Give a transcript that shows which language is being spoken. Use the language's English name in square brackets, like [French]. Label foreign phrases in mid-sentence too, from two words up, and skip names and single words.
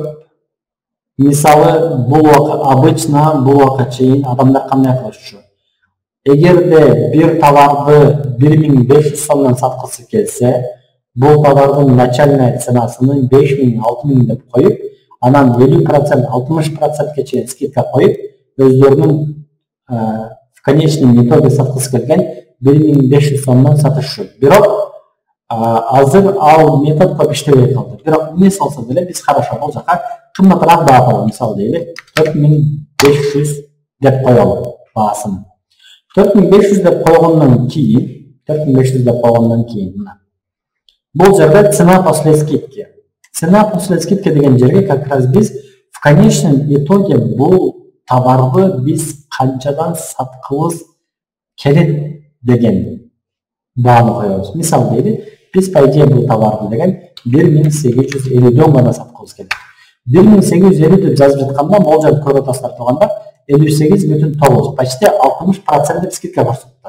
[Kyrgyz] Мисалы, бул обычно бул вакытка чейин адамдар кандай кылышчу? Эгерде бир товарды 1500 сомдон саткысы келсе, бул товардын [Russian] начальная ценасыны [Kyrgyz] 5000-6000 деп коюп, анан 50%, 60%ке чейин скидка коюп, өздөрүнүн [Russian] в конечном итоге [Kyrgyz] саткысы келген 1500 сомдон сатышчу. Бирок азыр ал метод көп иштебей калды. Бирок эмне болсо деле биз хорошо бул жака кымбатыраак баа коелу. Мисалы дейли 4500 деп коелу баасын. 4500 деп койгондон кийин мына бул жерде [Russian] цена после скидки. Цена после скидки [Kyrgyz] деген жерге [Russian] как раз [Kyrgyz] биз [Russian] в конечном итоге [Kyrgyz] бул товарды биз канчадан саткыбыз келет деген бааны коебуз. Мисалы дейли, биз [Russian] по идее [Kyrgyz] бул товарды деген 1850 гана саткыбыз келет. 1850 деп жазып жатканда, могул жерде көрүп атасыздар туугандар, 58,9, почти 60% деп скидка көрсөтүлөт.